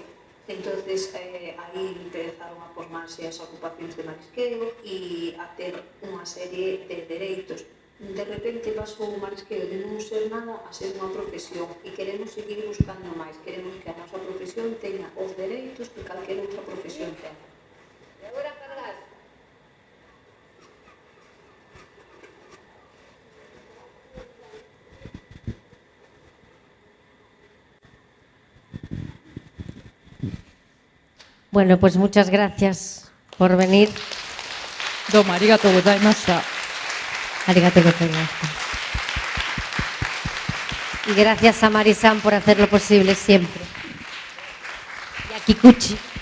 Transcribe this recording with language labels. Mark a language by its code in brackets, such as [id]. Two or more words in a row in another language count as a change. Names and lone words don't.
[gl] Entonces, aí empezaron a formarse as ocupacións de marisqueo e a ter unha serie de dereitos. De repente pasou o marisqueo de non ser nada a ser unha profesión e queremos seguir buscando máis. Queremos que a nosa profesión teña os dereitos que calquera outra profesión ten. E agora cargas. [es] Bueno, pues muchas gracias por venir. [ja] どうもありがとうございました。ありがとうございます. [es] Y gracias a Marisan por hacerlo posible siempre. Y a Kikuchi.